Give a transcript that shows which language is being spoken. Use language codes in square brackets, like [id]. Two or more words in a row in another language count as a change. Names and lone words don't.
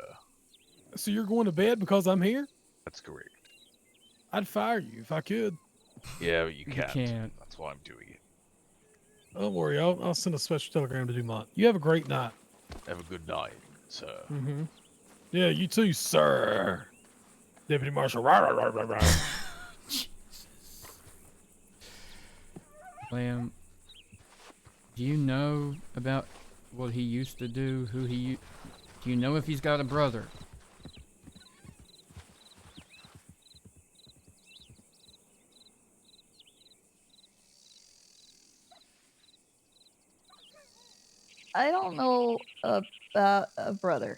[en] So you're going to bed because I'm here? That's correct. I'd fire you if I could. Yeah, but you can't. can't. That's why I'm doing it. Don't worry, I'll send a special telegram to Dumont. You have a great night. Have a good night, sir. Mm-hmm. Yeah, you too, sir. Deputy Marshal. Rah, rah, rah, rah, rah. Liam, do you know about what he used to do? Do you know if he's got a brother? I don't know about a brother.